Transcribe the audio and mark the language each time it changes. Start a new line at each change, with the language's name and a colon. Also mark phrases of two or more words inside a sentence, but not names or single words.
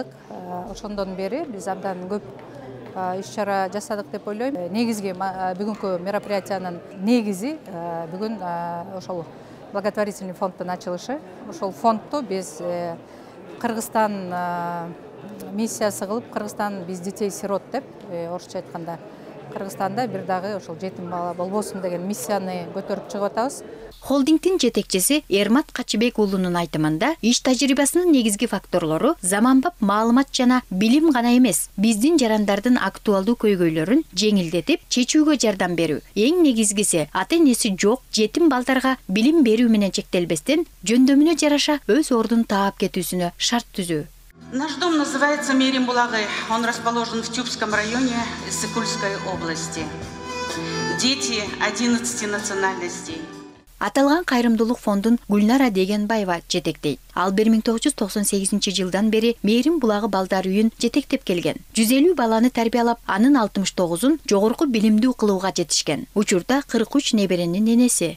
Kyrgyz: Ошондон бери биз абдан көп иш-чара жасадык деп ойлойм. Негизги бүгүнкү мероприятиянын негизи бүгүн ошол благотворительный фонддун ачылышы. Ошол фондду биз Кыргызстан миссиясы кылып, Кыргызстан биз детей-сирот деп, орусча айтканда, Кыргызстанда бир дагы ошол жетим бала болбосун деген миссияны көтөрүп чыгып атабыз. Холдингдин жетекчиси Эрмат Качыбек уулунун айтымында, иш тажрыйбасынын негизги факторлору заманбап маалымат жана билим гана эмес, биздин жарандардын актуалдуу көйгөйлөрүн жеңилдетип, чечүүгө жардам берүү. Эң негизгиси ата-энеси жок жетим балдарга билим берүү менен чектелбестен, жөндөмүнө жараша өз ордун таап кетүүсүнө шарт түзүү.
Russian: Наш дом называется Мерим Булагай. Он расположен в Тюбском районе Иссык-Кульской области. Дети 11 национальностей.
Kyrgyz: Аталган кайрымдуулук фондун Гүлнара Дегенбаева жетектейт. Ал 1998 жылдан бери Мээрим булагы балдар үйүн жетектеп келген. 150 баланы тарбиялап, анын 69-ун жогорку билимдүү кылууга жетишкен. Учурда 43 неберенин энеси.